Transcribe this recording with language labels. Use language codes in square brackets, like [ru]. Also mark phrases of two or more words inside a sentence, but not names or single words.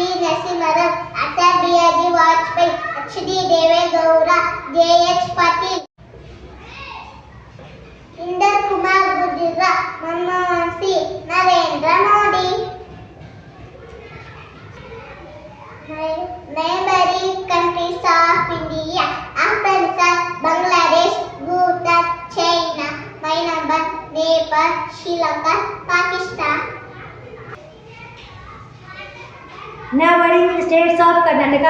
[en] Narasimha Rao, Atal Bihari Vajpayee, H.D. Deve Gowda, J.H. Patil. Inder Kumar Gujral, Manmohan Singh, Narendra Modi. Neighboring countries of India: Afghanistan, Bangladesh, Bhutan, China, Myanmar, Nepal, Sri Lanka, Pakistan. Neighboring states of Karnataka: